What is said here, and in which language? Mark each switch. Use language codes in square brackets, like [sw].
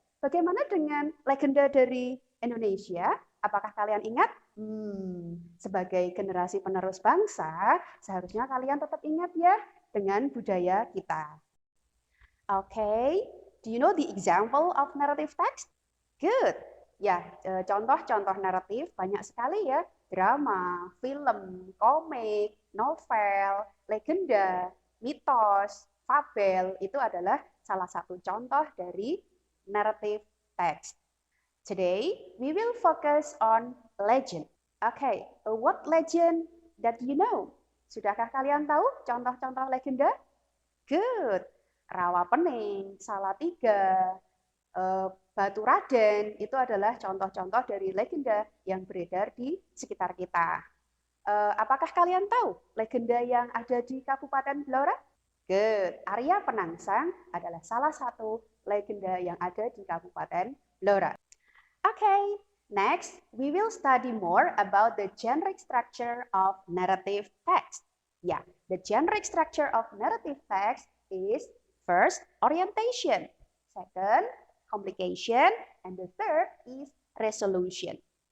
[id] Bagaimana dengan legenda dari Indonesia? Apakah kalian ingat? Sebagai generasi penerus bangsa, seharusnya kalian tetap ingat ya dengan budaya kita. [en] Okay, do you know the example of narrative text? Good. [id] Ya, contoh-contoh naratif banyak sekali ya. Drama, film, komik, novel, legenda, mitos, fabel, itu adalah salah satu contoh dari narrative text. [en] Today, we will focus on legend. Okay, what legend that you know? [id] Sudahkah kalian tahu contoh-contoh legenda? [en] Good. [id] Rawa Pening, Salatiga, Batu Raden, itu adalah contoh-contoh dari legenda yang beredar di sekitar kita. Apakah kalian tahu legenda yang ada di Kabupaten Blora? [en] Good. [id] Arya Penangsang adalah salah satu legenda yang ada di Kabupaten Blora. [en] Okay, next we will study more about the generic structure of narrative text. Yeah, the generic structure of narrative text is first, orientation. Second, complication. And the third is resolution.